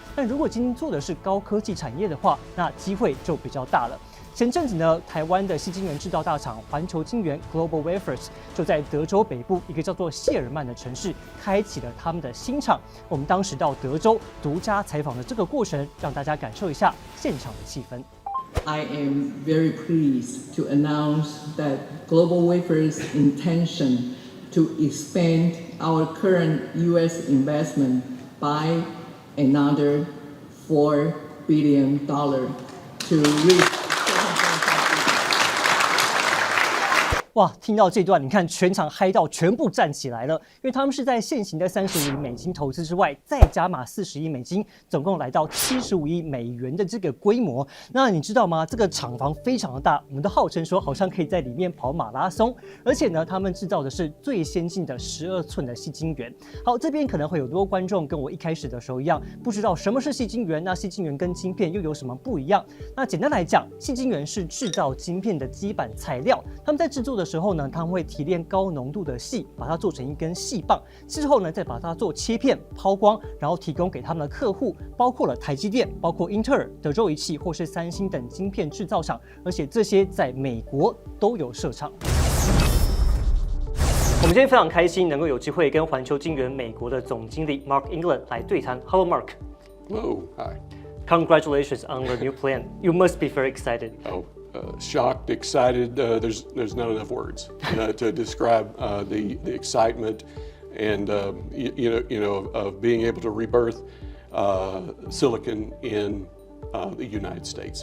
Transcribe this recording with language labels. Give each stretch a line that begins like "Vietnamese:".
Chinese: 但如果今天做的是高科技产业的话，那机会就比较大了。前阵子呢，台湾的矽晶圆制造大厂环球晶圆 Global Wafers 就在德州北部一个叫做谢尔曼的城市开启了他们的新厂。我们当时到德州独家采访的这个过程，让大家感受一下现场的气氛。
English: I am very pleased to announce that Global Wafers' intention to expand our current U.S. investment by another $4 billion to reach
Chinese: 哇，听到这段，你看全场嗨到全部站起来了，因为他们是在现行的35亿美金投资之外，再加码40亿美金，总共来到75亿美元的这个规模。那你知道吗？这个厂房非常的大，我们都号称说好像可以在里面跑马拉松。而且呢，他们制造的是最先进的12寸的矽晶圆。好，这边可能会有很多观众跟我一开始的时候一样，不知道什么是矽晶圆，那矽晶圆跟晶片又有什么不一样？那简单来讲，矽晶圆是制造晶片的基板材料，他们在制作的时候呢，他们会提炼高浓度的矽，把它做成一根矽棒，之后呢再把它做切片、抛光，然后提供给他们的客户，包括了台积电、包括英特尔、德州仪器或是三星等晶片制造厂，而且这些在美国都有设厂。我们今天非常开心能够有机会跟环球晶圆美国的总经理 Mark England 来对谈。
English: Hello, Mark. Hello, hi. Congratulations on the new plan. You must be very excited. Shocked, excited. There's not enough words to describe the excitement and of being able to rebirth silicon in the United States.